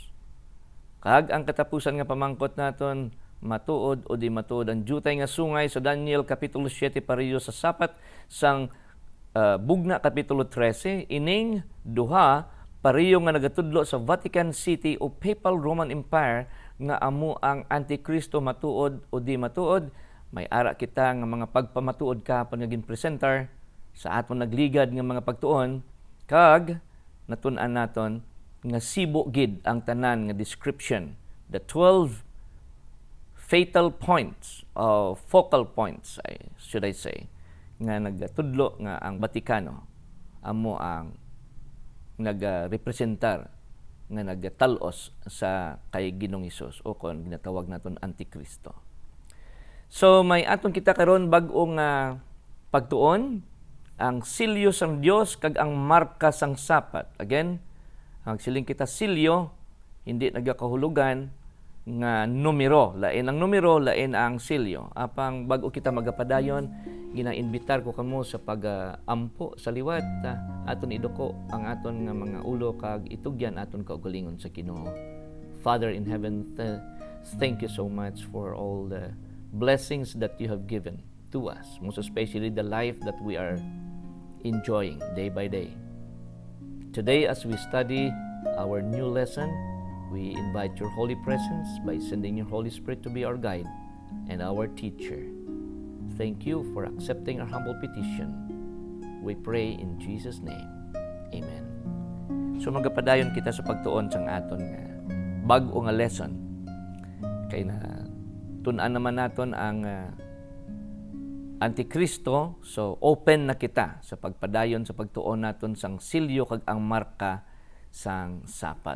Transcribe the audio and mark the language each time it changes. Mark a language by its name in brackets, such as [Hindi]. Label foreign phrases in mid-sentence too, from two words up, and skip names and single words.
[Hiligaynon] Kag ang katapusan nga pamangkot naton, matuod o di matuod ang diyutay nga sungay sa Daniel Kapitulo 7 pareho sa sapat sang bugna Kapitulo 13, ining duha pareho nga nagatudlo sa Vatican City o Papal Roman Empire nga amo ang Antikristo, matuod o di matuod. May ara kita nga mga pagpamatuod kahapon nga ginpresentar sa aton nagligad nga mga pagtuon, kag natun-an naton nga sibo gid ang tanan nga description, [English] the 12 fatal points or focal points, should I say, [Hiligaynon] nga nagatudlo nga ang Vatikano amo ang nagrepresentar nga nagatalos sa kay Ginoong Hesus o kon ginatawag naton Antikristo. So may aton kita karon bag-o nga pagtuon, ang silyo sang Dios kag ang marka sang sapat. Again, ang siling kita silyo, hindi nagakahulugan nga numero. Lain ang numero, lain ang silyo. Apang bago kita magapadayon, ginainbitar ko kamo sa pag-ampo sa liwat. Aton idoko ang aton nga mga ulo kag itugyan aton kaugalingon sa Ginoo. [English] Father in heaven, thank you so much for all the blessings that you have given to us. Most especially the life that we are enjoying day by day. Today, as we study our new lesson, we invite your holy presence by sending your Holy Spirit to be our guide and our teacher. thank you for accepting our humble petition. We pray in Jesus' name. Amen. [Hiligaynon] So magapadayon kita sa pagtuon sang aton nga bag-o nga lesson. Kay na tun-an naman naton ang Antikristo, so open na kita sa pagpadayon sa pagtuon naton sang silyo kag ang marka sang sapat.